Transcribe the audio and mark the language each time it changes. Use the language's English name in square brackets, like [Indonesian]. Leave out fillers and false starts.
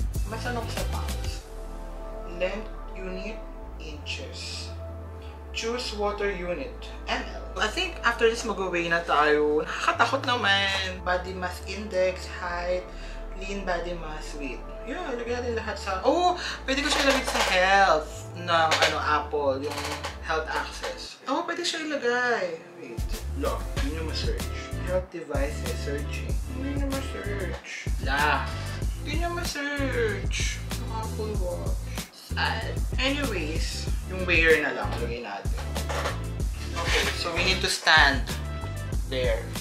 [Filipino] Mas ano ko sa [English] pounds? Length unit, inches. Choose water unit, ml. I think after this [Filipino] mag-away na tayo. Nakakatakot naman. [English] Body mass index, height, lean body mass, weight. [Filipino] Yeah, ilagay natin lahat sa... Oh! Pwede ko siya ilagay sa health ng Apple, yung health access. Oh, pwede siya ilagay. [English] Wait. Look, [Filipino] yun yung ma-search. [English] Health devices, searching. [Filipino] Yun yung ma-search. La. Yun yung ma-search. Apple Watch. Sad. Anyways, yung wear na lang, lagay natin. [English] Okay, so we need to stand there.